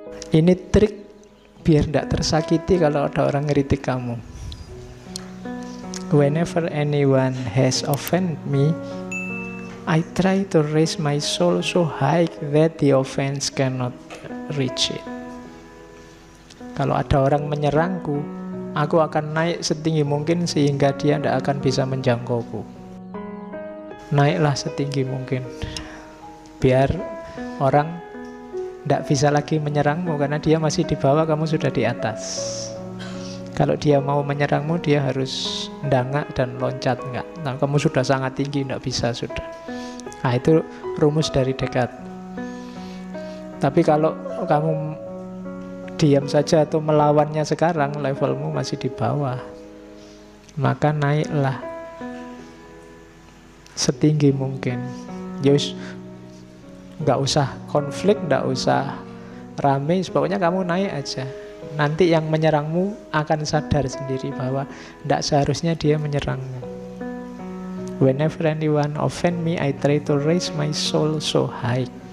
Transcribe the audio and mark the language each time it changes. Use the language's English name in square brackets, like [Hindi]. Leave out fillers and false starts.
[Indonesian] Ini trik biar tidak tersakiti kalau ada orang ngeritik kamu. [English] Whenever anyone has offended me, I try to raise my soul so high that the offense cannot reach it. [Indonesian] Kalau ada orang menyerangku, aku akan naik setinggi mungkin sehingga dia tidak akan bisa menjangkauku. Naiklah setinggi mungkin, biar orang tidak bisa lagi menyerangmu, karena dia masih di bawah, kamu sudah di atas. Kalau dia mau menyerangmu, dia harus ndangak dan loncat. Enggak, nah, kamu sudah sangat tinggi, tidak bisa sudah. Nah, itu rumus dari Descartes. Tapi kalau kamu diam saja atau melawannya sekarang, levelmu masih di bawah, maka naiklah setinggi mungkin. Yus, nggak usah konflik, nggak usah rame, pokoknya kamu naik aja. Nanti yang menyerangmu akan sadar sendiri bahwa tidak seharusnya dia menyerangmu. [English] Whenever anyone offend me, I try to raise my soul so high.